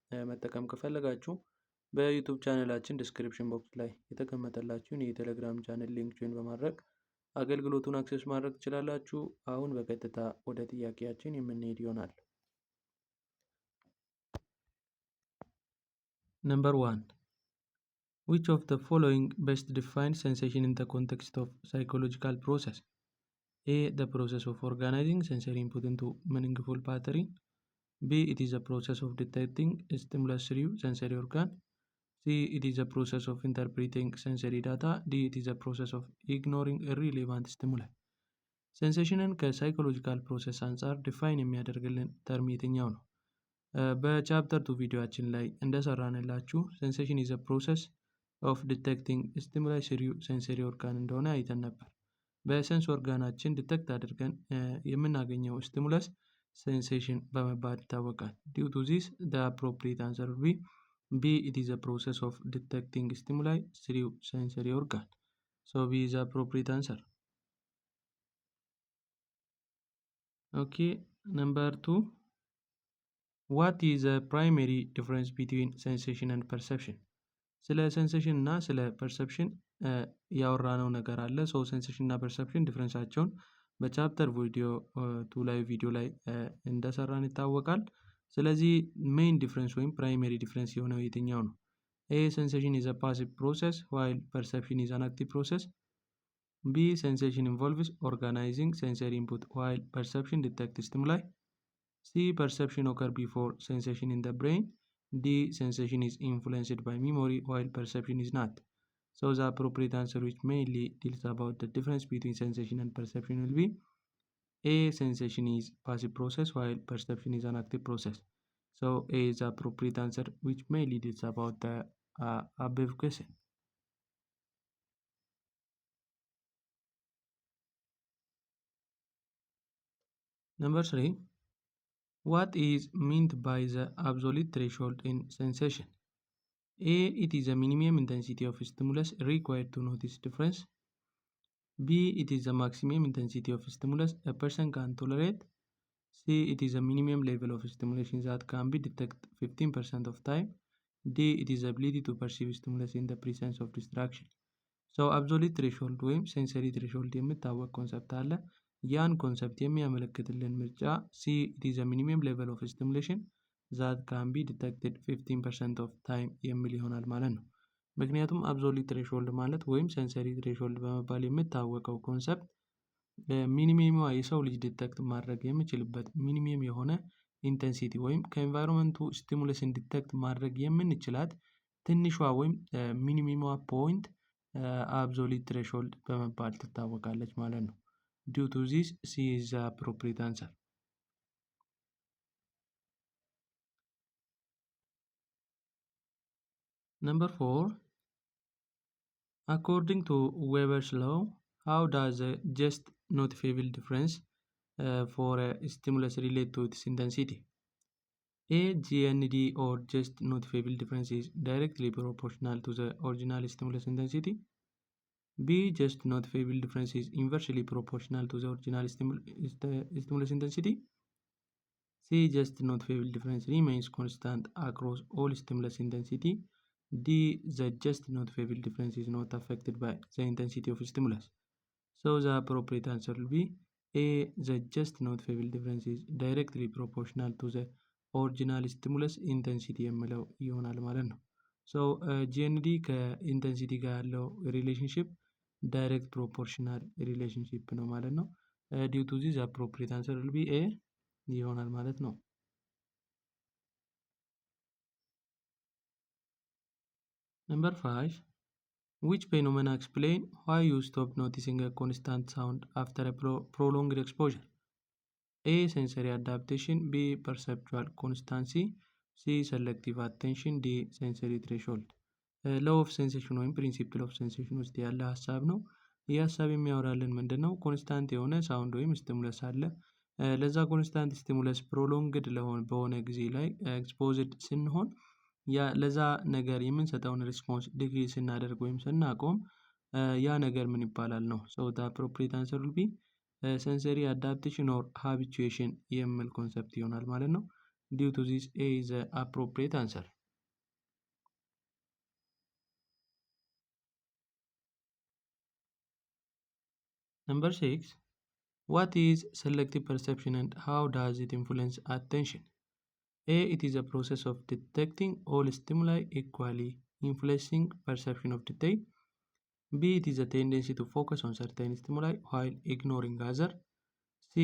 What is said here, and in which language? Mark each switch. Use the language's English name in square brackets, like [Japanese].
[Amharic] መጠቀም ከፈለጋችሁ በዩቲዩብ ቻናላችን ዲስክሪፕሽን ቦክስ ላይ የተቀመጠላችሁን የቴሌግራም ቻናል ሊንክ ጆይን በማድረግ አገልግሎቱን አክሰስ ማድረግ ትችላላችሁ። አሁን በቀጥታ ወደ ጥያቄያችን የምንሄድ ይሆናል። ነምበር 1 [English] Which of the following best defines sensation in the context of psychological process? A. The process of organizing sensory input into meaningful pattern. B. It is a process of detecting stimulus through sensory organ. C. It is a process of interpreting sensory data. D. It is a process of ignoring irrelevant stimuli. [Amharic] ሴንሴሽንን ከሳይኮሎጂካል ፕሮሰስ አንጻር ዲፋይን የሚያደርግልን ተርም የትኛው ነው? በቻፕተር 2 ቪዲዮአችን ላይ እንደሰራንላችሁ ሴንሴሽን [English] ኢዝ a process of detecting stimuli through sensory organ [Amharic] እንደሆነ አይተን ነበር። በሴንስ ኦርጋናችን ዲቴክት አድርገን የምናገኘው ስቲሙለስ ሴንሴሽን በመባል ይታወቃል። [English] ዲው ቱ ዚስ the appropriate answer will be B. It is a process of detecting stimuli through sensory organ. So B is the appropriate answer. Okay, number 2. What is the primary difference between sensation and perception? [Amharic] ስለ ሴንሴሽን እና ስለ ፐርሰፕሽን ያወራነው ነገር አለ። ሶ ሴንሴሽን እና ፐርሰፕሽን ዲፍረንሳቸውን በቻፕተር ቪዲዮ ላይ እንደሰራን ይታወቃል። ስለዚህ ሜይን ዲፍረንስ ወይም ፕራይመሪ ዲፍረንስ የሆነው የትኛው ነው? [English] ኤ ሴንሴሽን ኢዝ አ ፓሲቭ ፕሮሰስ ዋይል ፐርሰፕሽን ኢዝ አን አክቲቭ ፕሮሰስ። ቢ ሴንሴሽን ኢንቮልቭስ ኦርጋናይዚንግ ሴንሰሪ ኢንፑት ዋይል ፐርሰፕሽን ዲቴክት ስቲሙላይ። ሲ ፐርሰፕሽን ኦከር ቢፎር ሴንሴሽን ኢን ደ ብሬን። D. Sensation is influenced by memory while perception is not. So the appropriate answer which mainly deals about the difference between sensation and perception will be A. Sensation is passive process while perception is an active process. So A is the appropriate answer which mainly deals about the above question. Number 3. What is meant by the absolute threshold in sensation? A. It is a minimum intensity of stimulus required to notice difference. B. It is the maximum intensity of stimulus a person can tolerate. C. It is a minimum level of stimulation that can be detected 15% of time. D. It is the ability to perceive stimulus in the presence of distraction. [Amharic] So absolute threshold ወይም ሴንሰሪ threshold የሚታወቅ ኮንሰፕት አለ። ያን ኮንሰፕት የሚያመለክትልን ምርጫ C. [English] It is a minimum level of stimulation that can be detected 15% of time [Amharic] የሚል ይሆናል ማለት ነው። ምክንያቱም አብሶሉት ትሬሾልድ ማለት ወይም ሴንሰሪ ትሬሾልድ በመባል የሚታወቀው ኮንሰፕት ሚኒመም የሰው ልጅ ዲቴክት ማድረግ የሚችልበት ሚኒመም የሆነ ኢንቴንሲቲ ወይም ከኤንቫይሮንመንቱ ስቲሙለስን ዲቴክት ማድረግ የምንችላት ትንሿ ወይም ሚኒመም ፖይንት አብሶሉት ትሬሾልድ በመባል ትታወቃለች ማለት ነው። [English] ዲው ቱ ዚስ ሲ ኢዝ ዘ አፕሮፕሪየት አንሰር። Number 4. According to Weber's law, how does a just noticeable difference for a stimulus relate to its intensity? A. GND or just noticeable difference is directly proportional to the original stimulus intensity. B. Just noticeable difference is inversely proportional to the original stimulus intensity. C. Just noticeable difference remains constant across all stimulus intensity. D. The just noticeable difference is not affected by the intensity of stimulus. So the appropriate answer will be A. The just noticeable difference is directly proportional to the original stimulus intensity [Amharic] የሚለው ይሆናል ማለት ነው። ሶ ጂኤንዲ ከኢንቴንሲቲ ጋር ያለው ሪሌሽንሽፕ ዳይሬክት ፕሮፖርሽናል ሪሌሽንሽፕ ነው ማለት ነው። [English] ዲው ቱ ዚስ አፕሮፕሪየት አንሰር ዊል ቢ ኤ [Amharic] ይሆናል ማለት ነው። [English] Number 5. Which phenomena explain why you stop noticing a constant sound after a prolonged exposure? A. Sensory adaptation. B. Perceptual constancy. C. Selective attention. D. Sensory threshold. [Amharic] ሎው ኦፍ ሴንሴሽን ወይም ፕሪንሲፕል ኦፍ ሴንሴሽን ውስጥ ያለ ሀሳብ ነው። ይህ ሀሳብ የሚያወራልን ምንድን ነው? ኮንስታንት የሆነ ሳውንድ ወይም ስቲሙለስ አለ። ለዛ ኮንስታንት ስቲሙለስ ፕሮሎንግድ በሆነ ጊዜ ላይ ኤክስፖዝድ ስንሆን ለዛ ነገር የምንሰጠውን ሪስፖንስ ዲግሪ ስናደርግ ወይም ስናቆም ያ ነገር ምን ይባላል ነው። [English] ሶ ዘ አፕሮፕሪየት አንሰር ዊል ቢ ሴንሰሪ አዳፕቴሽን ኦር ሃቢቹዌሽን [Amharic] የሚል ኮንሰፕት ይሆናል ማለት ነው። [English] ዲው ቱ ዚስ ኤ ኢዝ ዘ አፕሮፕሪየት አንሰር። Number 6. What is selective perception and how does it influence attention? A. It is a process of detecting all stimuli equally, influencing perception of detail. B. It is a tendency to focus on certain stimuli while ignoring other. C.